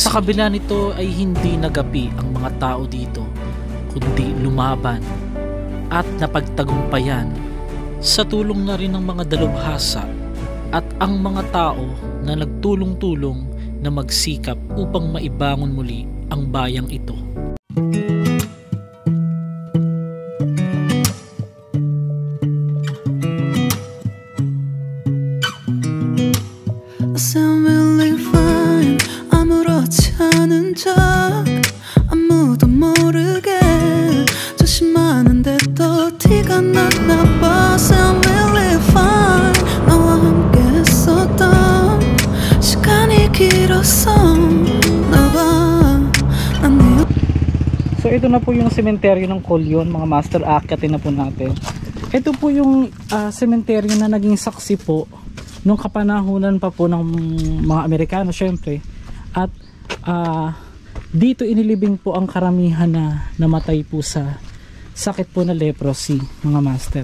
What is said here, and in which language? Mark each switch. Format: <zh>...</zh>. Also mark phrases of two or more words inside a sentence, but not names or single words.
<tl>Sa kabila nito ay hindi nagapi ang mga tao dito, kundi lumaban at napagtagumpayan sa tulong na rin ng mga dalubhasa at ang mga tao na nagtulong-tulong na magsikap upang maibangon muli ang bayang ito.</tl> <ko>아무렇지 않은 척 아무도 모르게 조심하는데 또 티가 났나 봐.</ko> <en>I'm really fine.</en> <ko>너와 함께 했었던 시간이 길었었나 봐.</ko> <tl>So ito na po yung sementeryo ng Culion, mga master. Aakyatin na po natin. Ito po yung sementeryo na naging saksi po nung kapanahunan pa po ng mga Amerikano syempre. At dito inilibing po ang karamihan na namatay po sa sakit po na leprosy, mga master.</tl>